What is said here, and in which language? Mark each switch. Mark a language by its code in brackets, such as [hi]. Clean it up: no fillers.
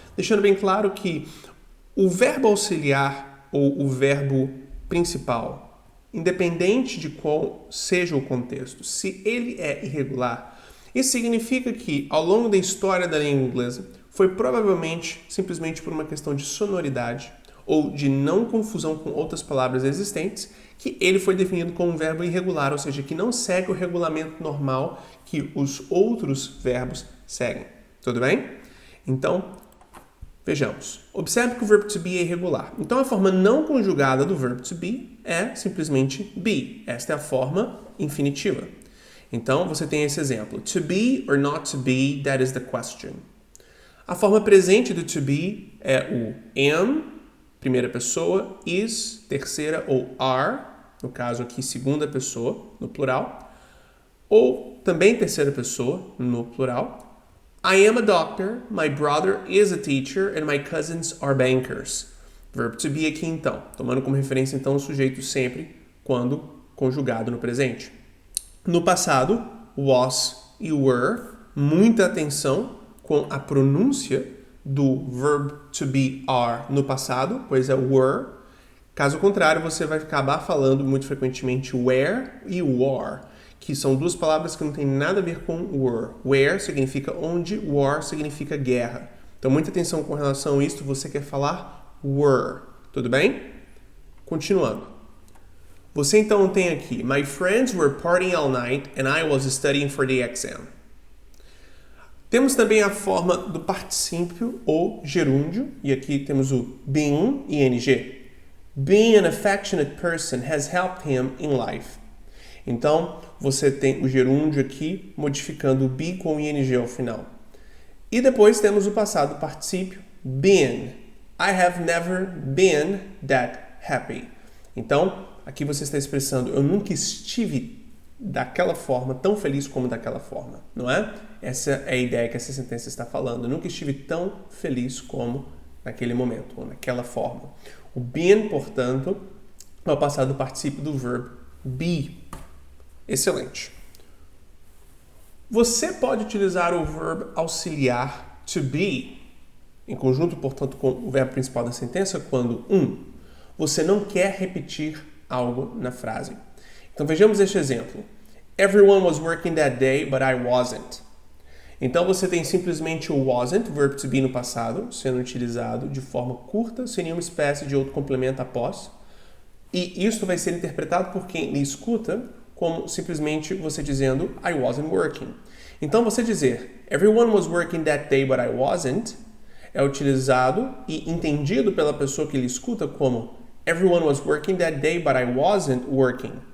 [pt] Deixando bem claro que o verbo auxiliar ou o verbo principal, independente de qual seja o contexto, se ele é irregular, isso significa que, ao longo da história da língua inglesa, foi provavelmente simplesmente por uma questão de sonoridade ou de não confusão com outras palavras existentes, que ele foi definido como um verbo irregular, ou seja, que não segue o regulamento normal que os outros verbos seguem. Tudo bem? Então, vejamos. Observe que o verbo to be é irregular. Então, a forma não conjugada do verbo to be é simplesmente be. Esta é a forma infinitiva. Então, você tem esse exemplo. [en] To be or not to be, that is the question. [pt] A forma presente do to be é o am, primeira pessoa, is, terceira, ou are, no caso aqui segunda pessoa, no plural, ou também terceira pessoa, no plural. [en] I am a doctor, my brother is a teacher, and my cousins are bankers. [pt] Verbo to be aqui então, tomando como referência então o sujeito sempre quando conjugado no presente. No passado, was e were, muita atenção com a pronúncia do verb to be are no passado, pois é were. Caso contrário, você vai acabar falando muito frequentemente were e were, que são duas palavras que não têm nada a ver com were. Where significa onde, war significa guerra. Então, muita atenção com relação a isso, você quer falar were, tudo bem? Continuando. Você então tem aqui, [en] my friends were partying all night and I was studying for the exam. [pt] Temos também a forma do particípio ou gerúndio, e aqui temos o been, ing. [en] Being an affectionate person has helped him in life. [pt] Então, você tem o gerúndio aqui, modificando o be com ing ao final. E depois temos o passado particípio, been. [en] I have never been that happy. [pt] Então, aqui você está expressando, eu nunca estive daquela forma, tão feliz como daquela forma, não é? Essa é a ideia que essa sentença está falando. Eu nunca estive tão feliz como naquele momento, ou naquela forma. O been, portanto, é o passado particípio do verbo be. Excelente. Você pode utilizar o verbo auxiliar to be, em conjunto, portanto, com o verbo principal da sentença, quando você não quer repetir algo na frase. Então vejamos este exemplo. [en] Everyone was working that day, but I wasn't. [pt] Então você tem simplesmente o wasn't, verbo to be no passado, sendo utilizado de forma curta, sem nenhuma espécie de outro complemento após. E isso vai ser interpretado por quem lhe escuta como simplesmente você dizendo [en] I wasn't working. [pt] Então você dizer [en] everyone was working that day, but I wasn't [pt] é utilizado e entendido pela pessoa que lhe escuta como [en] everyone was working that day, but I wasn't working.